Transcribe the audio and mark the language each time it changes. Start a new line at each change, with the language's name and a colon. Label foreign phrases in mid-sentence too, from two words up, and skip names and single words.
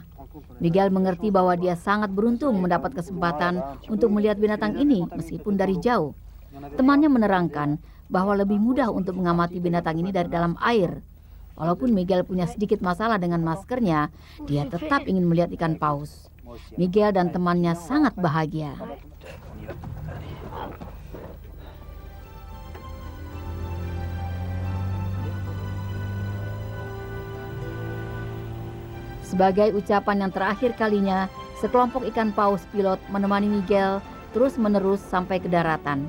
Indonesian: Miguel mengerti bahwa dia sangat beruntung mendapat kesempatan untuk melihat binatang ini meskipun dari jauh. Temannya menerangkan bahwa lebih mudah untuk mengamati binatang ini dari dalam air. Walaupun Miguel punya sedikit masalah dengan maskernya, dia tetap ingin melihat ikan paus. Miguel dan temannya sangat bahagia.
French: On y va. Allez.
Indonesian: Sebagai ucapan yang terakhir kalinya, sekelompok ikan paus pilot menemani Miguel terus-menerus sampai ke daratan.